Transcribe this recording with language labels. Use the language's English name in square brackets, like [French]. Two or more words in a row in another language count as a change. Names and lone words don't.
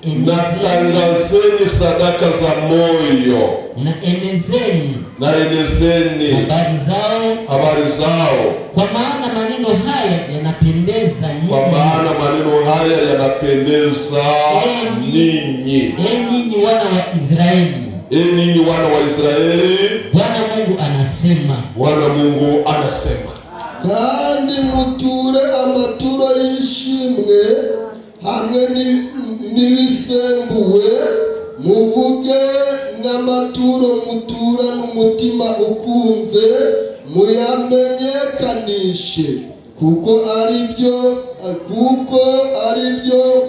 [Swahili] enezeni habari zao, kwa maana maneno haya yanapendeza ninyi, ninyi wana wa Israeli. Ninyi wana wa Israeli, Bwana Mungu anasema. [Kinyarwanda] Kandi muture amaturo y'ishimwe hamwe n'ibisembuwe, muvuge n'amaturo mutura n'umutima ukunze, muyamenyekanishe, kuko ari byo